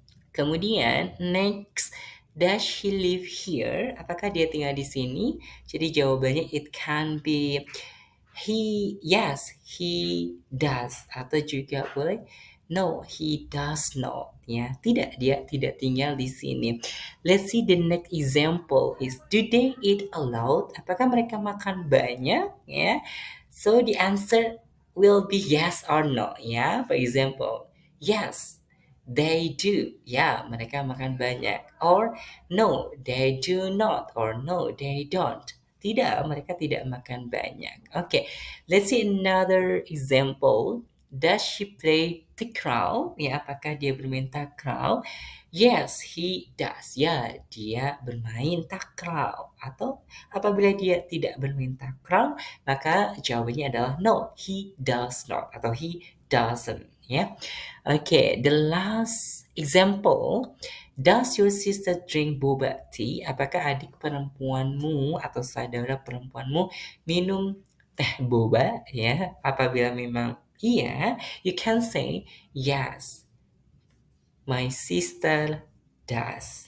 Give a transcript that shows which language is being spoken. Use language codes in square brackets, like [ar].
[id] Kemudian [en] next, does she live here? [id] Apakah dia tinggal di sini? Jadi jawabannya [en] it can be yes, he does [id] atau juga boleh [en] no, he does not ya. [id] Tidak, dia tidak tinggal di sini. [en] Let's see the next example is, do they eat a lot? [id] Apakah mereka makan banyak ya? [en] So the answer will be yes or no ya. For example, yes, they do. [id] Ya, mereka makan banyak. [en] Or no, they do not. Or no, they don't. [id] Tidak, mereka tidak makan banyak. [en] Okay, let's see another example. Does she play takraw? [id] Ya, apakah dia bermain takraw? [en] Yes, he does. [id] Ya, dia bermain takraw. Atau apabila dia tidak bermain takraw, maka jawabannya adalah [en] no, he does not [id] atau [en] he doesn't. Ya, okay. The last example. Does your sister drink boba tea? [id] Apakah adik perempuanmu atau saudara perempuanmu minum teh boba? Ya, apabila memang iya, [en] you can say yes, my sister does.